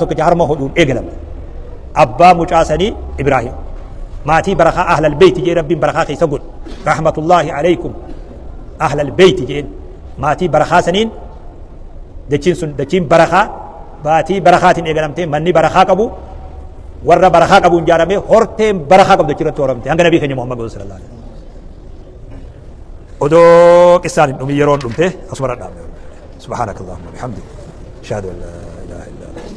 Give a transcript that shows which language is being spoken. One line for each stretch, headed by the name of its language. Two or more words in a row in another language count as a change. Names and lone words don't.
Oromo: tokkicha harma hodhuun eegalame abbaa mucaa sanii ibraahim maatii barakaa
Arabic: أهل البيت
Oromo: jee rabbiin barakaa keessa godhu
Arabic: رحمة الله عليكم أهل البيت
Oromo: jeen maatii barakaa saniin dachiin sun dachiin barakaa baatii barakaatiin eegalamtee manni barakaa qabu warra barakaa qabuun jaaramee horteen barakaa qabdu achirratti horamte hanga nabii keenya Muhammad
Arabic: صلى الله عليه وسلم
Oromo: odoo qissaan hin dhumin yeroon dhumte asuma dhaabne
Arabic: سبحانك اللهم بحمدك أشهد أن لا إله إلا